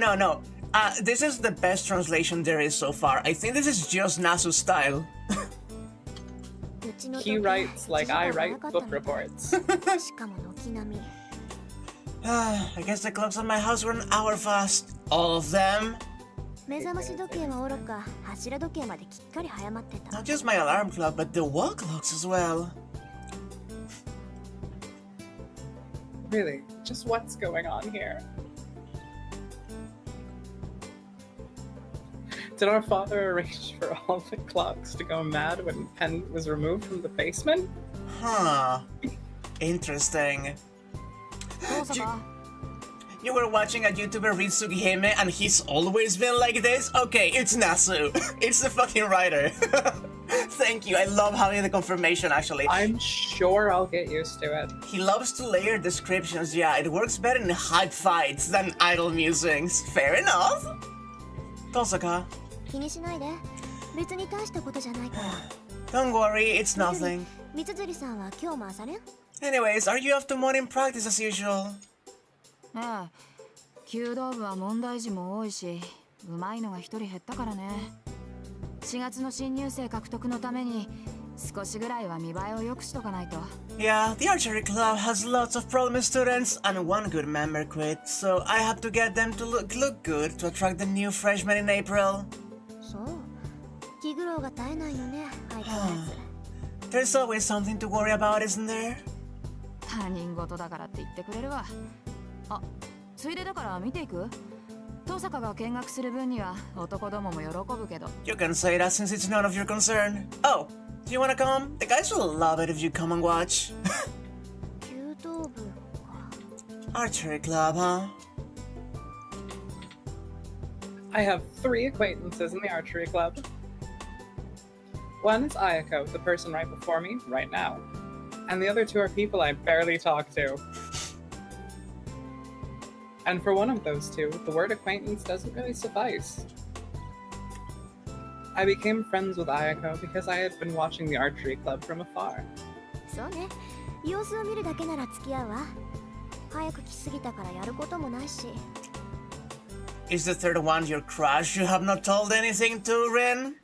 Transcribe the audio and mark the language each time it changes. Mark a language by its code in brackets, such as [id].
[en] No. This is the best translation there is so far. I think this is just Nasu's style. He writes like I write book reports. [ja] しかも軒並み [en] I guess the clocks on my house were an hour fast. All of them? [ja] 目覚まし時計はおろか柱時計まできっかり早まってた [en] Not just my alarm clock, but the wall clocks as well. Really, just what's going on here? Did our father arrange for all the clocks to go mad when Pen was removed from the basement? Huh. Interesting. [ja] 遠坂 [en] You were watching a YouTuber read Sugihime and he's always been like this? Okay, it's Nasu. It's the fucking writer. Thank you, I love having the confirmation actually. I'm sure I'll get used to it. He loves to layer descriptions, yeah, it works better in hype fights than idle musings. Fair enough. Tosaka. [ja] 気にしないで別に大したことじゃないから [en] Don't worry, it's nothing. [ja] 三辻さんは今日も朝練 [en] Anyways, are you off to morning practice as usual? [ja] ええ弓道部は問題児も多いし上手いのが一人減ったからね4月の新入生獲得のために少しぐらいは見栄えを良くしとかないと [en] Yeah, the archery club has lots of problem students and one good member quit, so I have to get them to look good to attract the new freshmen in April. [ja] そう気苦労が絶えないのね相変わらず [en] There's always something to worry about, isn't there? [ja] 他人事だからって言ってくれるわあついでだから見ていく遠坂が見学する分には男どもも喜ぶけど [en] You can say that since it's none of your concern. Oh, do you wanna come? The guys will love it if you come and watch. [ja] 弓道部か [en] Archery club, huh? I have 3 acquaintances in the archery club. One is Ayako, the person right before me, right now. And the other 2 are people I barely talk to. And for one of those 2, the word acquaintance doesn't really suffice. I became friends with Ayako because I had been watching the archery club from afar. [ja] そうね様子を見るだけなら付き合うわ早く来すぎたからやることもないし [en] Is the third one your crush you have not told anything to, Rin?